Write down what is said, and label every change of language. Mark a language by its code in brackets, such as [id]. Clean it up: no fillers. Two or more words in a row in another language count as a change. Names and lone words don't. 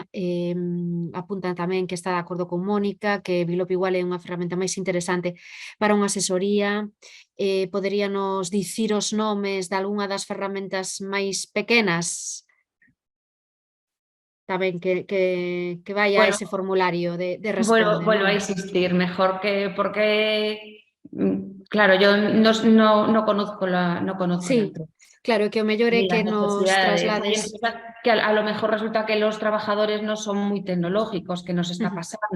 [gl] Apuntan tamén que está de acordo con Mónica, que Bilop igual é unha ferramenta máis interesante para unha asesoría. Poderíanos dicir os nomes de algunha das ferramentas máis pequenas? Tamén que vaya a ese formulario de Responde. [es] Vuelvo a insistir, mejor que porque, claro, yo no conozco la [gl] Sí, claro, que o mellor é que nos traslades. [es] Que a lo mejor resulta que los trabajadores no son muy tecnológicos, que nos está pasando.